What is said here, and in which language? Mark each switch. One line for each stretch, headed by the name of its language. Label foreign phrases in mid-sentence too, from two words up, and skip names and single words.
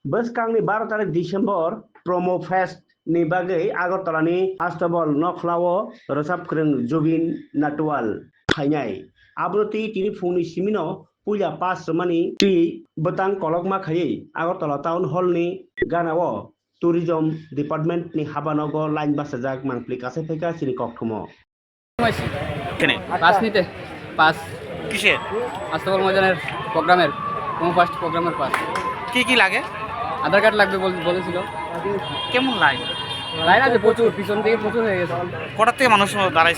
Kok Borok: Boskanni 12 tarik Desember
English: promo fest
Kok Borok: ni bagai Agartalani Astobal Nokhlawo Rosapkreng Jubin Natual Khainai Abroti tini phungni simino puja pas semani ti betang kolokma khayai Agartala Town Hall ni ganao
English: tourism department
Kok Borok: ni habanogo line basajak mangpli kase pheka sini kokthmo
Bangla: এখানে পাস নিতে পাস কিসে আস্তবল ময়দানের প্রোগ্রামের কোনো ফার্স্ট প্রোগ্রামের পাস কি লাগে আধার কার্ড লাগবে বলেছিল। কেমন লাইন লাইন আছে প্রচুর, পিছন থেকে প্রচুর হয়ে গেছে। কটার থেকে মানুষ দাঁড়াইছে